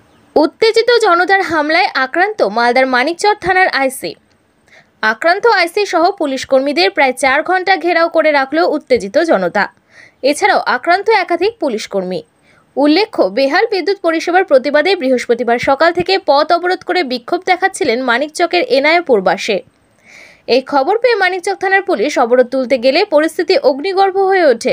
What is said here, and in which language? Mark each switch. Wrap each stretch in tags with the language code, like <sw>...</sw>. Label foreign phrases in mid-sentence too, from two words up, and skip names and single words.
<bn>উত্তেজিত জনতার হামলায় আক্রান্ত মালদার মানিকচর থানার আইসি। আক্রান্ত আইসি সহ পুলিশ কর্মীদের প্রায় 4 ঘন্টা ঘেরাও করে রাখলো উত্তেজিত জনতা। এছাড়াও আক্রান্ত একাধিক পুলিশ কর্মী। উল্লেখ্য, বেহাল বিদ্যুৎ পরিষেবার প্রতিবাদে বৃহস্পতিবার সকাল থেকে পথ অবরোধ করে বিক্ষোভ দেখাচ্ছিলেন মানিকচকের এনায়পুর বাসে। এই খবর পেয়ে মানিকচক থানার পুলিশ অবরোধ তুলতে গেলে পরিস্থিতি অগ্নিগর্ভ হয়ে ওঠে।</bn>